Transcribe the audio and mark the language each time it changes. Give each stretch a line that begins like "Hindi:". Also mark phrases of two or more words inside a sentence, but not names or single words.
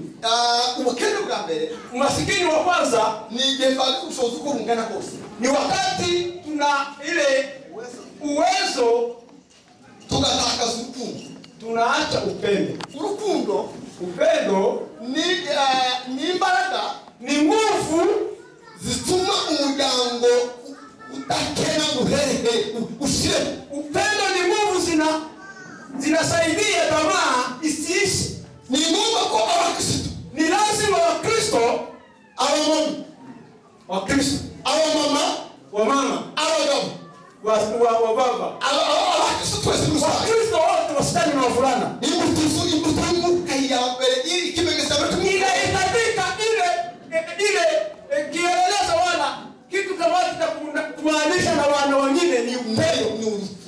Swahili: Umasikini wa kwanza ni wakati tuna ile uwezo tukataka urukundo, tunaacha upendo. Upendo ni imbaraga ni nguvu
Rundi: zituma umuryango utakena muhehe ushire.
Swahili: Upendo ni nguvu zinasaidia tamaa isiishi.
Rundi: Ni ngombwa ko abakristo,
Swahili: ni lazima Wakristo, Wakristo, wamama, wa baba, Wakristo wote wasichana na wavulana, ile kielelezo wala kitu kama kumaanisha na wana wengine ni upendo.